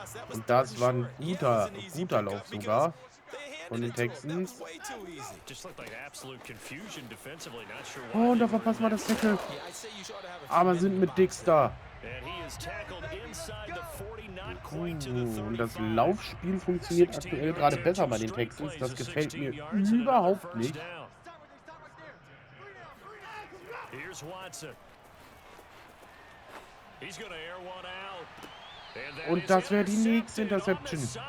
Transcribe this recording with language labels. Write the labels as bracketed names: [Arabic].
[German] Und das war ein guter Lauf sogar. von den Texans. [English] Just looked like absolute confusion defensively. Not sure why. [German] Oh, und da verpassen wir das Tackle. Aber sind mit Dicks da. [English] And he is tackled inside the 40, not quite to the 35. [German] Und das Laufspiel funktioniert aktuell gerade besser bei den Texans. Das gefällt mir überhaupt nicht. [English] Here's Watson. He's gonna air one out. [German] Und das wäre die nächste Interception.